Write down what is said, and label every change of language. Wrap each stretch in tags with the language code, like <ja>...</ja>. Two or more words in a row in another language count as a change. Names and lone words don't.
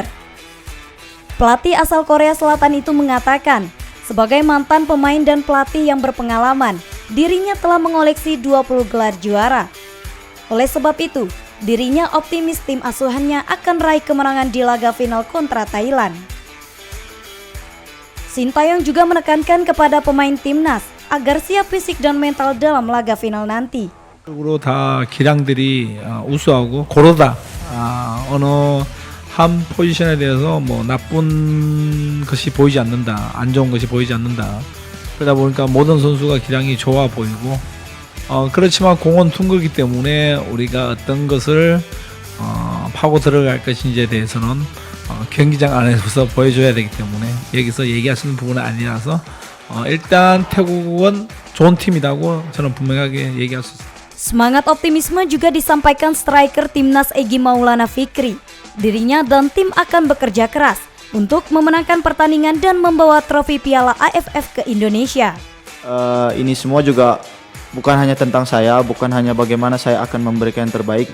<id>Pelatih asal Korea Selatan itu mengatakan, sebagai mantan pemain dan pelatih yang berpengalaman, dirinya telah mengoleksi 20 gelar juara. Oleh sebab itu, dirinya optimis tim asuhannya akan raih kemenangan di laga final kontra Thailand. Shin Tae-yong juga menekankan kepada pemain timnas agar siap fisik dan mental dalam laga final nanti.</id> <ko>다 기량들이 우수하고 고르다 어느 한 포지션에 대해서 뭐 나쁜 것이 보이지 않는다, 안 좋은 것이 보이지 않는다. 그러다 보니까 모든 선수가 기량이 좋아 보이고 그렇지만 공은 둥글기 때문에 우리가 어떤 것을 파고 들어갈 것인지에 대해서는 경기장 안에서 보여줘야 되기 때문에 여기서 얘기할 수 있는 부분은 아니라서 일단 태국은 좋은 팀이라고 저는 분명하게 얘기할 수 있습니다.</ko> <id>Semangat optimisme juga disampaikan striker timnas Egy Maulana Fikri. Dirinya dan tim akan bekerja keras untuk memenangkan pertandingan dan membawa trofi Piala AFF ke Indonesia. Ini semua juga bukan hanya tentang saya, bukan hanya bagaimana saya akan memberikan yang terbaik.</id>